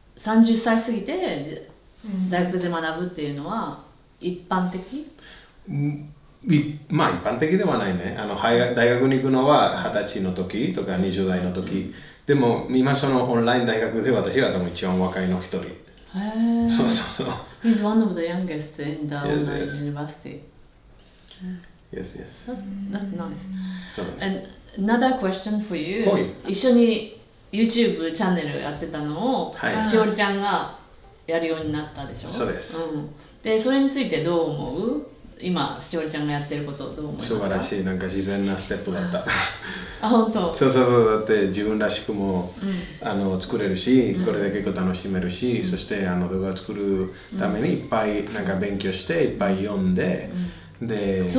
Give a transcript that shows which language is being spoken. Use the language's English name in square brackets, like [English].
[Japanese] 30歳過ぎて大学で学ぶっていうのは一般的？まあ一般的ではないね。大学に行くのは20歳の時とか20代の時。でも今そのオンライン大学で私が多分一番若いの一人。そうそうそう。 [English] He's one of the youngest in the online university. Yes, yes. That's nice. And another question for you. [Japanese] 一緒に YouTube チャンネルやってたのをしおりちゃんがやるようになったでしょ？そうです。で、それについてどう思う？今しおりちゃんがやってることをどう思いますか？素晴らしい、なんか自然なステップだったあ、本当？そうそうそう、だって自分らしくも、作れるし、これで結構楽しめるし、そして動画を作るためにいっぱいなんか勉強していっぱい読んで、で